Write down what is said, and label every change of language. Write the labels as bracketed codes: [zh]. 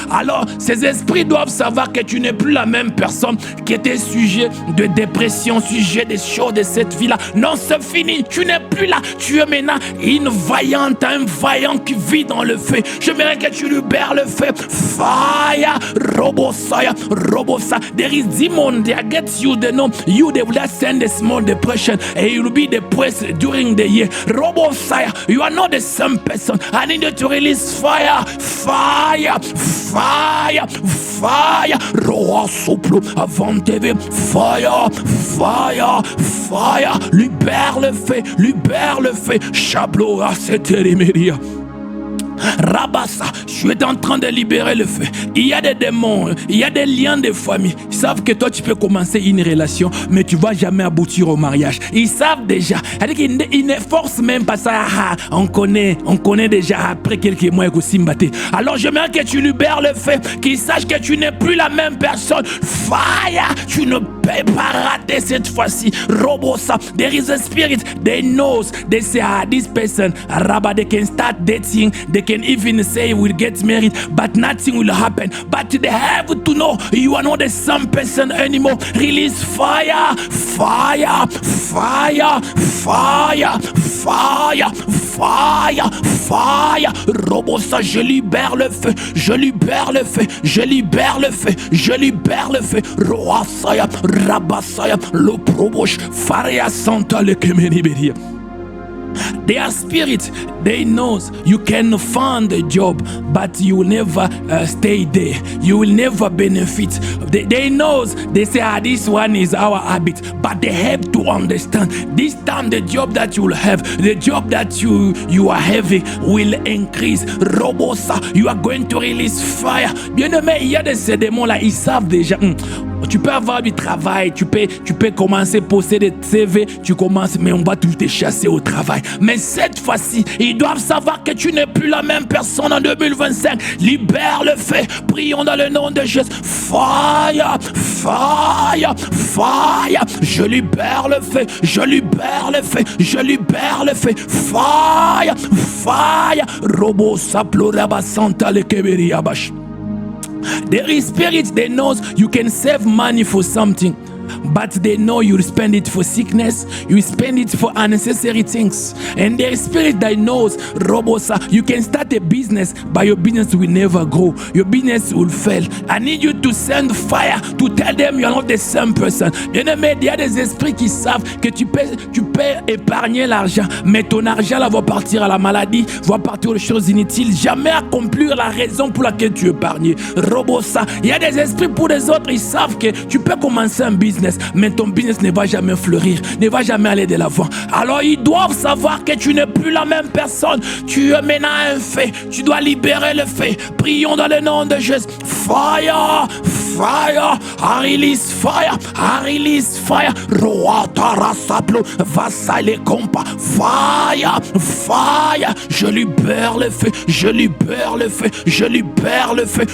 [fr] Alors, ces esprits doivent savoir que tu n'es plus la même personne qui était sujet de dépression, sujet des choses de cette vie-là. Non, c'est fini. Tu n'es plus là. Tu es maintenant une vaillante, un vaillant qui vit dans le feu. J'aimerais que tu libères le feu. Fire, robosaya, robosa. [en] There is demon that gets you the know. You they will send a small depression and you will be depressed during the year. Robosaya, you are not the same person. I need you to release fire, fire, fire, fire. Roa soplo avant TV. Fire, fire, fire. [fr] Libère le feu, libère le feu. Chablo à cette éméria. Rabassa, je suis en train de libérer le feu. Il y a des démons, il y a des liens de famille. Ils savent que toi tu peux commencer une relation, mais tu vas jamais aboutir au mariage. Ils savent déjà. Ils ne forcent même pas ça. On connaît déjà après quelques mois que Simbaté. Alors j'aimerais que tu libères le feu, qu'ils sachent que tu n'es plus la même personne. Fire, tu ne peux pas rater cette fois-ci. [en] Robosa, there is a spirit. They knows, they say, this person, Rabba, they can start dating. They can even say we'll get married, but nothing will happen. But they have to know you are not the same person anymore. Release fire, fire, fire, fire, fire, fire, fire. [fr] Robosa, je libère le feu, je libère le feu, je libère le feu, je libère le feu. Roasaya, rabasaya, lo probosh, faria santa le kemeniberia. [en] They are spirits. They knows you can find a job, but you will never stay there. You will never benefit. They knows. They say, this one is our habit, but they have to understand. This time, the job that you will have, the job that you are having, will increase. Robosa, you are going to release fire. [fr] Bien aimé, il y a de ces démons là, ils savent déjà. Tu peux avoir du travail, tu peux commencer à poster des CV, tu commences, mais on va tout te chasser au travail. Mais cette fois-ci, ils doivent savoir que tu n'es plus la même personne en 2025. Libère le feu, prions dans le nom de Jésus. [en] Fire, fire, fire. [fr] Je libère le feu, je libère le feu, je libère le feu. [en] Fire, fire. Robo saploraba santa le keberi abash. There is spirits that knows you can save money for something, but they know you spend it for sickness, you spend it for unnecessary things. And there is spirit that knows, Robosa, you can start a business, but your business will never grow. Your business will fail. I need you to send fire to tell them you are not the same person. [fr] Il y a des esprits qui savent que tu peux épargner l'argent, mais ton argent là va partir à la maladie, va partir aux choses inutiles, jamais accomplir la raison pour laquelle tu épargnes. Robosa, il y a des esprits pour les autres, ils savent que tu peux commencer un business, mais ton business ne va jamais fleurir, ne va jamais aller de l'avant. Alors ils doivent savoir que tu n'es plus la même personne. Tu es maintenant un fait, tu dois libérer le fait. Prions dans le nom de Jésus. [en] Fire, fire, I release fire, I release fire. Roi tarasaplo, vassal et compas. Fire, fire, [fr] je libère le feu, je libère le feu, je libère le feu.